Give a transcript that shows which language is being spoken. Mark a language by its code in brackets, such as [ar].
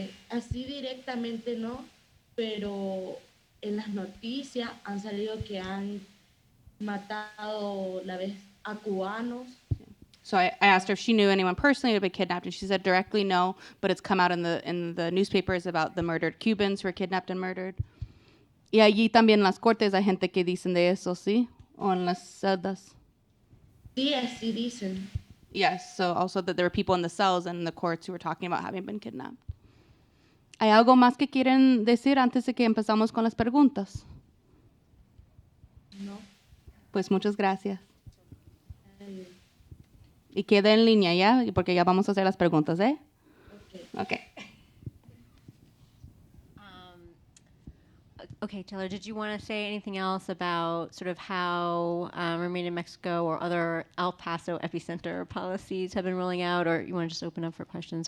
[es] Así directamente no, pero en las noticias han salido que han matado la vez a cubanos. [en] So I asked her if she knew anyone personally who had been kidnapped, and she said directly no, but it's come out in the newspapers about the murdered Cubans who were kidnapped and murdered. [es] Y allí también en las cortes hay gente que dicen de eso, ¿sí? O en las celdas. Sí, así dicen. [en] Yes, so also that there were people in the cells and in the courts who were talking about having been kidnapped. [es] ¿Hay algo más que quieren decir antes de que empezamos con las preguntas? No. Pues muchas gracias. Y queda en línea ya, porque ya vamos a hacer las preguntas, ¿eh? [en] Okay. Okay, Taylor, did you want to say anything else about sort of how Remain in Mexico or other El Paso epicenter policies have been rolling out, or you want to just open up for questions?